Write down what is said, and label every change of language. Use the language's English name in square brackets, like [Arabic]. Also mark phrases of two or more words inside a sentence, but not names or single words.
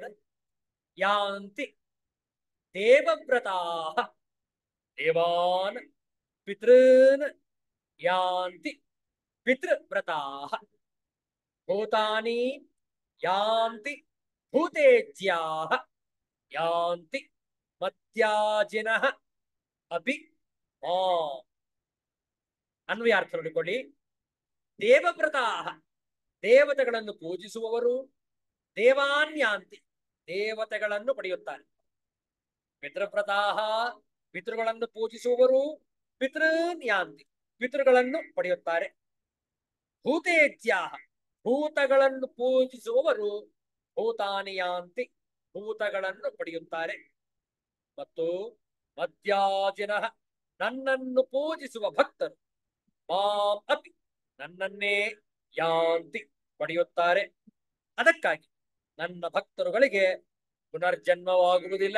[Sanskrit] ಯಾಂತಿ ದೇವವ್ರತಾಃ ದೇವಾನ್ ಪಿತॄನ್ ಯಾಂತಿ ಪಿತೃವ್ರತಾಃ ಭೂತಾನಿ ಯಾಂತಿ ಭೂತೇಜ್ಯಾಃ ಯಾಂತಿ ಮತ್ಯಾಜಿನಃ ಅಪಿ ಮಾಂ. [Kannada] ಅನ್ವಯಾರ್ಥ ನೋಡಿಕೊಳ್ಳಿ. ದೇವವ್ರತಾಃ ದೇವತೆಗಳನ್ನು ಪೂಜಿಸುವವರು ದೇವಾನ್ಯಾಂತಿ ದೇವತೆಗಳನ್ನು ಪಡೆಯುತ್ತಾರೆ. ಪಿತೃವ್ರತಾಃ ಪಿತೃಗಳನ್ನು ಪೂಜಿಸುವವರು ಪಿತೃನ್ಯಾಂತಿ ಪಿತೃಗಳನ್ನು ಪಡೆಯುತ್ತಾರೆ. ಭೂತೇಜ್ಯಾಃ ಭೂತಗಳನ್ನು ಪೂಜಿಸುವವರು [Sanskrit] ಭೂತಾನಿ ಯಾಂತಿ [Kannada] ಭೂತಗಳನ್ನು ಪಡೆಯುತ್ತಾರೆ. ಮತ್ತು ಮದ್ಯಾಜಿನಃ ನನ್ನನ್ನು ಪೂಜಿಸುವ ಭಕ್ತರು [Sanskrit] ಮಾಂ ಅಪಿ [Kannada] ನನ್ನನ್ನೇ ಯಾಂತಿ ಪಡೆಯುತ್ತಾರೆ. ಅದಕ್ಕಾಗಿ ನನ್ನ ಭಕ್ತರುಗಳಿಗೆ ಪುನರ್ಜನ್ಮವಾಗುವುದಿಲ್ಲ.